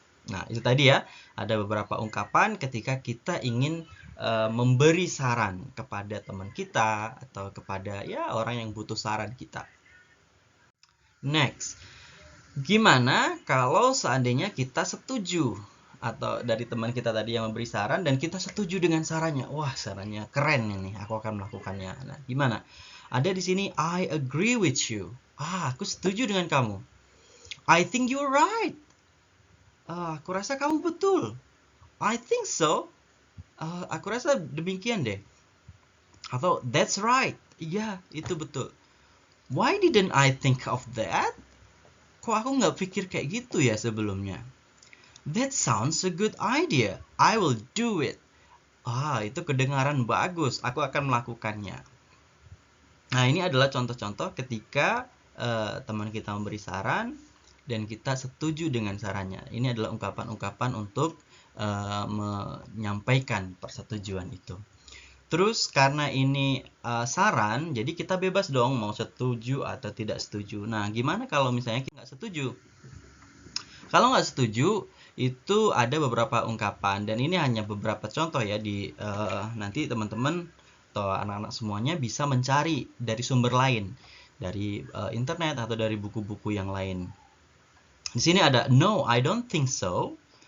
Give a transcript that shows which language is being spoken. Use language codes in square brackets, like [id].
[id] Nah, itu tadi ya, ada beberapa ungkapan ketika kita ingin memberi saran kepada teman kita atau kepada ya orang yang butuh saran kita. Next, gimana kalau seandainya kita setuju atau dari teman kita tadi yang memberi saran dan kita setuju dengan sarannya? Wah, sarannya keren ini, aku akan melakukannya. Nah, gimana? Ada di sini [en] I agree with you. [id] Aku setuju dengan kamu. [en] I think you're right. [id] Aku rasa kamu betul. [en] I think so. [id] Aku rasa demikian deh. Atau [en] that's right. [id] Iya, itu betul. [en] Why didn't I think of that? [id] Kok aku nggak pikir kayak gitu ya sebelumnya? [en] That sounds a good idea. I will do it. [id] Itu kedengaran bagus. Aku akan melakukannya. Nah, ini adalah contoh-contoh ketika teman kita memberi saran dan kita setuju dengan sarannya. Ini adalah ungkapan-ungkapan untuk menyampaikan persetujuan itu. Terus karena ini saran, jadi kita bebas dong mau setuju atau tidak setuju. Nah, gimana kalau misalnya kita nggak setuju? Kalau nggak setuju, itu ada beberapa ungkapan. Dan ini hanya beberapa contoh ya. Nanti teman-teman atau anak-anak semuanya bisa mencari dari sumber lain. Dari internet atau dari buku-buku yang lain. Di sini ada, [en] no, I don't think so.